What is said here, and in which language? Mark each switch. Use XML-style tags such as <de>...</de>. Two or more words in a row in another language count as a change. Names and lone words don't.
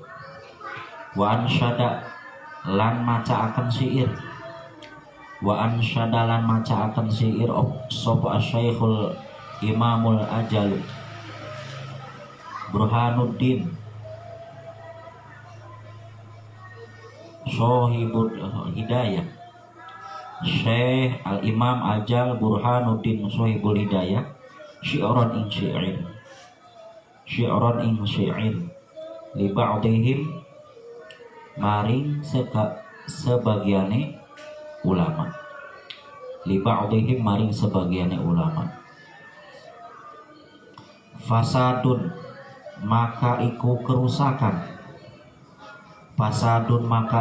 <ar>وأنشد</ar> <jv>lan maca akan syair,</jv> <ar>وأنشد</ar> <jv>lan maca akan syair sapa</jv> <ar>الشيخ الإمام الأجل</ar> <jv>Burhanuddin Sohibul Hidayah, Syekh</jv> <ar>الإمام الأجل</ar> <jv>Burhanuddin Sohibul Hidayah, syi'ran ing syair</jv> <ar>لبعضهم</ar> <jv>maring sebagiane ulama,</jv> <ar>لبعضهم</ar> <jv>maring sebagiane ulama. Fasadun maka iku kerusakan, fasadun maka</jv>